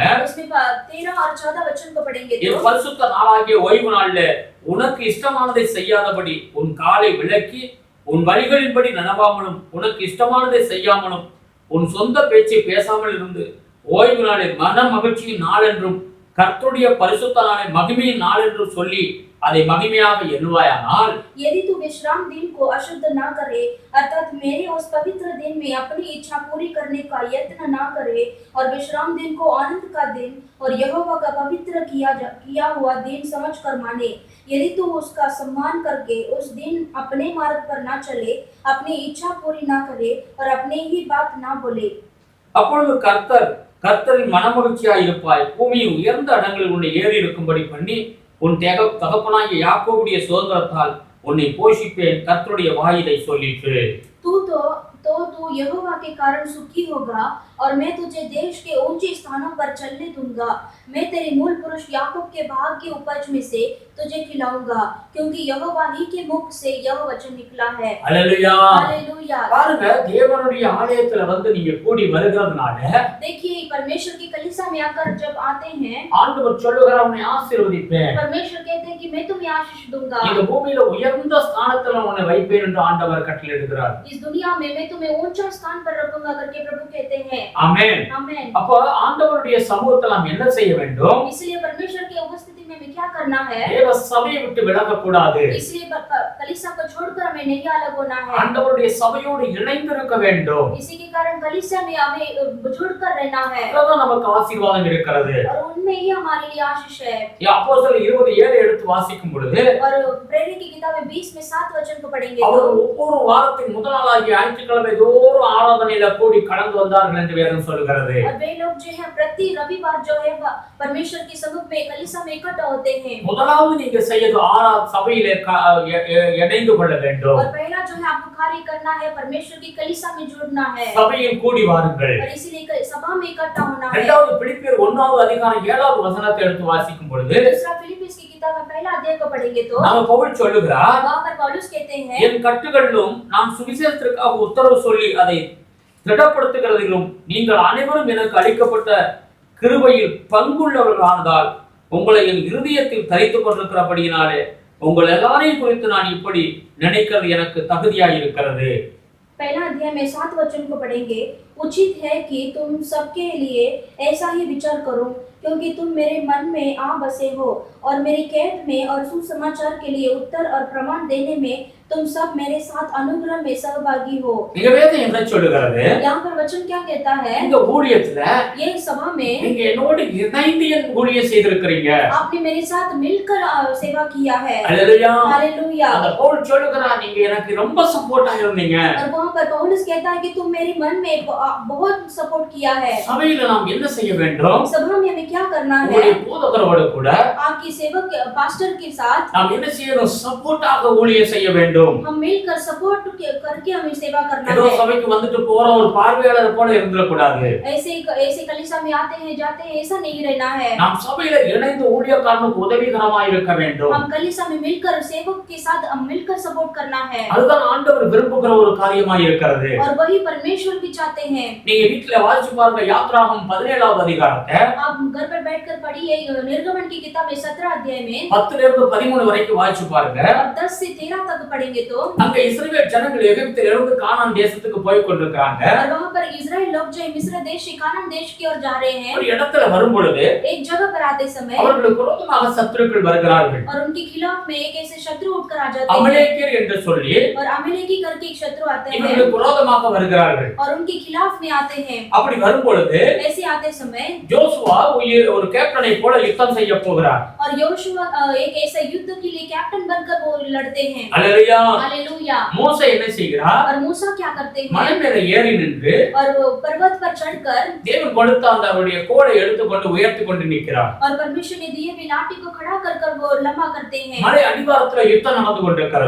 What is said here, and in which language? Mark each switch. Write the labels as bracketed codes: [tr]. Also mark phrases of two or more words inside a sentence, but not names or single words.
[hi] उसमें 13 और 14 वचन को पढ़ेंगे [ta] இது [hi] तो, [ta] பரிசுத்த நாளாகிய ஓய்வு நாள்ல உனக்கு இஷ்டமானதை செய்யாதபடி உன் காலை விலக்கி உன் வழிகளின்படி நடவாமலும் உனக்கு இஷ்டமானதை செய்யாமலும் உன் சொந்த பேச்சை பேசாமல் இருந்து ஓய்வு நாளை மன மகிழ்ச்சியின் நாள் என்றும் கர்த்தருடைய பரிசுத்த நாளை மகிமையின் நாள் என்றும் சொல்லி அதை மகிமையாக எண்ணுவாயானால், [hi] यदि तू विश्राम दिन को अशुद्ध ना करे अर्थात मेरे उस पवित्र दिन में अपनी इच्छा पूरी करने का यत्न ना करे और विश्राम दिन को आनंद का दिन और यहोवा का पवित्र किया हुआ दिन समझकर माने, यदि तू उसका सम्मान करके उस दिन अपने मार्ग पर ना चले, अपनी इच्छा पूरी ना करे और अपने ही बात ना बोले, [ta] அப்பொழுது கர்த்தரின் மனமகிழ்ச்சியாய் இருப்பாய். பூமியின் உயர்ந்த இடங்களில் உன்னை ஏறி இருக்கும்படி பண்ணி உன் தகப்பனாகிய யாக்கோபுடைய சுதந்திரத்தால் உன்னை போஷிப்பேன், கர்த்தருடைய வாயிலை சொல்லிற்று. [hi] तो तू यहोवा के कारण सुखी होगा और मैं तुझे देश के ऊंचे स्थानों पर चलने दूंगा। मैं तेरे मूल पुरुष याकूब के भाग की उपज में से तुझे खिलाऊंगा, क्योंकि यहोवा ही के मुख से यह वचन निकला है। हालेलुया। हालेलुया। [ta] பாருங்க தேவனுடைய ஆலயத்துல வந்து நீங்க கூடி வருகிறதுனால, [hi] देखिए परमेश्वर की कलीसिया में आकर जब आते हैं, [ta] ஆண்டவர் சொல்லுகிறார், உன்னை ஆசீர்வதிப்பேன். [hi] परमेश्वर कहते हैं कि मैं तुम्हें आशीष दूंगा। [ta] இந்த பூமியில உயர்ந்த ஸ்தானத்துல உன்னை வைப்பேன் என்று ஆண்டவர் கட்டளையிடுகிறார். [hi] इस दुनिया में मैं तुम्हें ऊंचा स्थान पर रखूंगा करके प्रभु कहते हैं। [ta] ஆமென். [hi] आमेन। [ta] அப்ப ஆண்டவருடைய சமூகத்துல நாம் என்ன செய்ய வேண்டும்? [hi] इसलिए परमेश्वर की उपस्थिति में क्या करना है? [ta] தேவ சபையை விட்டு விலக கூடாது. [hi] इसलिए कलीसिया को छोड़कर हमें नहीं अलग होना है। [ta] ஆண்டவருடைய சபையோடு இணைந்து இருக்க வேண்டும். [hi] इसी के कारण कलीसिया में हमें जुड़कर रहना है [ta] அதுதான் நமக்கு ஆசீர்வாதம் இருக்கிறது. [hi] और उनमें ही हमारे लिए आशीष है। [ta] அப்போஸ்தலர் 20:7 எடுத்து வாசிக்கும் பொழுது, [hi] और प्रेरित की किताब में 20 में 7 वचन को पढ़ेंगे [ta] அவர் [hi] तो, [ta] ஒவ்வொரு வாரத்தின் முதல் நாளாகிய ஞாயிற்றுக்கிழமை தோறும் ஆராதனையில கூடி கலந்து வந்தார்கள் என்று வேதம் சொல்கிறது. [hi] और वे लोग जो है प्रति रविवार जो है परमेश्वर की समुख में कलीसिया में इकट्ठा होते हैं। [ta] முதலாவது நீங்க செய்யது சபையிலே இணைந்து கொள்ள வேண்டும். [hi] और पहला जो है आपको कार्य करना है परमेश्वर की कलीसिया में जुड़ना है [ta] சபையில் கூடி வாருங்கள். [hi] और इसीलिए सभा में इकट्ठा होना है। [ta] இரண்டாவது பிலிப்பியர் 1வது அதிகாரம் 7வது வசனத்தை எடுத்து வாசிக்கும் பொழுது, [hi] दूसरा फिलिप्पियों की किताब में पहला अध्याय को पढ़ेंगे तो, [ta] நாம பவுல் சொல்லுகிறார், [hi] वहां पर पौलुस कहते हैं, [ta] என் கட்டுகளிலும் நான் சுவிசேஷத்திற்காக உத்தரவு சொல்லி அதை திடப்படுத்துகிறதிலும் நீங்கள் அனைவரும் எனக்கு அளிக்கப்பட்ட கிருபையில் பங்குள்ளவர்களானதால் உங்களை என் இருதயத்தில் தரித்துக் கொண்டிருக்கிறபடியினாலே உங்கள் எல்லாரையும் குறித்து நான் இப்படி நினைக்கிறது எனக்கு தகுதியாக இருக்கிறது. [hi] पहला अध्याय में 7 वचन को पढ़ेंगे। उचित है कि तुम सबके लिए ऐसा ही विचार करो, क्योंकि तुम मेरे मन में आ बसे हो और मेरी कैद में और सुसमाचार के लिए उत्तर और प्रमाण देने में तुम सब मेरे साथ अनुग्रह में सहभागी हो। [ta] இங்க வேதம் என்ன சொல்லுகிறது? [hi] यहाँ पर वचन क्या कहता है? [ta] இந்த ஊழியத்துல [hi] ये सभा में [ta] நீங்க என்னோட இணைந்து என் ஊழியம் செய்திருக்கிறீங்க. [hi] आपने मेरे साथ मिलकर सेवा किया है। [ta] அல்லேலூயா. [hi] हालेलुया। [ta] அந்த பவுல் சொல்லுகிறார், நீங்க எனக்கு ரொம்ப சப்போர்ட்டா இருந்தீங்க. [hi] और वहाँ पर पौलुस कहता है कि तुम मेरे मन में बहुत सपोर्ट किया है। [ta] சபையில நாம் என்ன செய்ய வேண்டும்? [hi] सभा में हमें क्या करना है? [ta] உங்களுடைய போதகரோடு கூட [hi] आपकी सेवक पास्टर के साथ [ta] நாம் என்ன செய்யணும்? சப்போர்ட்டாக ஊழியம் செய்ய வேண்டும். [hi] हम मिलकर सपोर्ट करके हमें सेवा करना [ta] ஏதோ [hi] है। [ta] சபைக்கு வந்துட்டு போற ஒரு பார்வையாளர் போல இருந்திடக் கூடாது. [hi] ऐसे कलीसिया में आते हैं जाते हैं ऐसा नहीं रहना है। [ta] நாம் சபையில இணைந்து ஊழியக்காரனுக்கு உதவிகரமாய் இருக்க வேண்டும். [hi] हम कलीसिया में मिलकर सेवक के साथ मिलकर सपोर्ट करना है। [ta] அதுதான் ஆண்டவர் விரும்புகிற ஒரு காரியமாய் இருக்கிறது. [hi] और वही परमेश्वर भी चाहते हैं। [ta] நீங்க வீட்ல வாசிச்சு பாருங்க, யாத்ராகமம் 17வது அதிகாரத்தை [hi] आप घर पर बैठकर पढ़िए निर्गमन की किताब 17 अध्याय में [ta] 10 இருந்து 13 வரைக்கும் வாசிச்சு பாருங்க. [hi] और 10 से 13 तक पढ़ेंगे तो [ta] அங்க இஸ்ரவேல் ஜனங்கள் எகிப்திலிருந்து கானான் தேசத்துக்கு போய் கொண்டிருக்காங்க. [hi] और वहां पर इजराइल लोग जो मिस्र देश से कानान देश की ओर जा रहे हैं। [ta] ஒரு இடத்துல வரும் பொழுது [hi] एक जगह पर आते समय [ta] அவர்களுக்கு விரோதமாக சத்துருக்கள் வருகிறார்கள். [hi] और उनके खिलाफ में एक ऐसे शत्रु उठकर आ जाते हैं [ta] அமலேக்கியர் என்று சொல்லி [hi] और अमेलेकी करके एक शत्रु आते हैं [ta] இவர்களுக்கு விரோதமாக வருகிறார்கள். [hi] और उनके खिलाफ में आते हैं। [ta] அப்படி வரும் பொழுது [hi] ऐसे आते समय [ta] யோசுவா ஒரு கேப்டனை போல யுத்தம் செய்ய போகிறார். [hi] और योशुआ एक ऐसा युद्ध के लिए कैप्टन बनकर वो लड़ते हैं। [ta] அல்லேலூயா. [hi] हालेलुया। [ta] மோசே என்ன செய்கிறார்? [hi] और मूसा क्या करते [ta] மலை [hi] हैं? [ta] மேல ஏறி நின்று [hi] और वो पर्वत पर चढ़कर [ta] தேவன் கொடுத்த அந்த அவருடைய கோலை எடுத்துக்கொண்டு உயர்த்தி கொண்டு நிற்கிறார். [hi] और परमेश्वर ने दिए हुए लाठी को खड़ा कर कर वो लंबा करते हैं। [ta] மலை அடிவாரத்துல யுத்தம் நடந்து கொண்டிருக்கிறது.